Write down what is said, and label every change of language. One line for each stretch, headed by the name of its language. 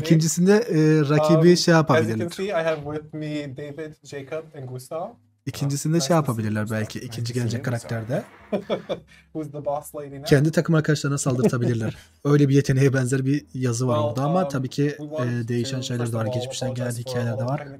Turkish: İkincisinde rakibi şey yapabilirler.
English: As you can see, I have with me David, Jacob, and Gustav.
Turkish: İkincisinde şey yapabilirler belki. İkinci gelecek karakterde.
English: Who's the boss lady now?
Turkish: Kendi takım arkadaşlarına saldırtabilirler. Öyle bir yeteneğe benzer bir yazı var orada ama tabii ki değişen şeyler de var. Geçmişten gelen hikayeler de var.